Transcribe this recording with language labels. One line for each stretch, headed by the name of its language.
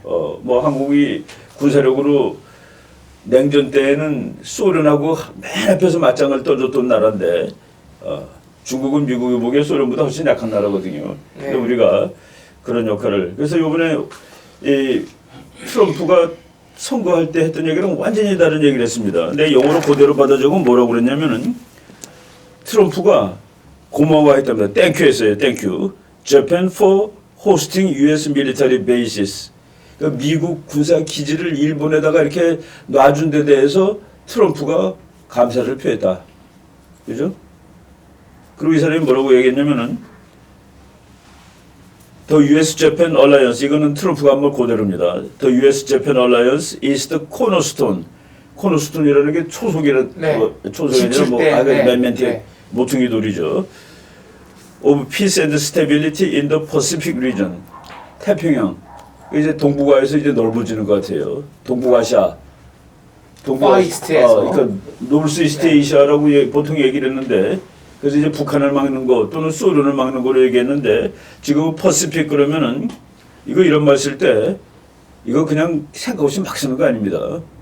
Korean: 뭐 한국이 군사력으로 냉전 때에는 소련하고 맨 앞에서 맞짱을 떠줬던 나라인데 중국은 미국이 보기에 소련보다 훨씬 약한 나라거든요. 근데 네. 우리가 그런 역할을 그래서 이번에 이 트럼프가 선거할 때 했던 얘기랑 완전히 다른 얘기를 했습니다. 근데 영어로 그대로 받아 적으면 뭐라고 그랬냐면은 트럼프가 고마워했답니다. 땡큐 했어요. 땡큐.
English: Japan for hosting US military bases.
Korean: 그러니까 미국 군사 기지를 일본에다가 이렇게 놔준 데 대해서 트럼프가 감사를 표했다. 그죠? 그리고 이 사람이 뭐라고 얘기했냐면은 The US-Japan Alliance, 이거는 트럼프가 한 말 그대로입니다.
English: The US-Japan Alliance is the cornerstone.
Korean: 코너스톤이라는 게 초속이라, 네. 초속이 아니라 뭐, 네. 맨멘티 네. 모퉁이 돌이죠.
English: Of peace and stability in the Pacific region.
Korean: 태평양. 이제 동북아에서 이제 넓어지는 것 같아요. 동북아시아. 파이스트에서. 그러니까 노스이스트 네. 에이시아라고 보통 얘기를 했는데 그래서 이제 북한을 막는 거 또는 소련을 막는 거로 얘기했는데 지금 퍼시픽 그러면은 이거 이런 말 쓸 때 이거 그냥 생각 없이 막 쓰는 거 아닙니다.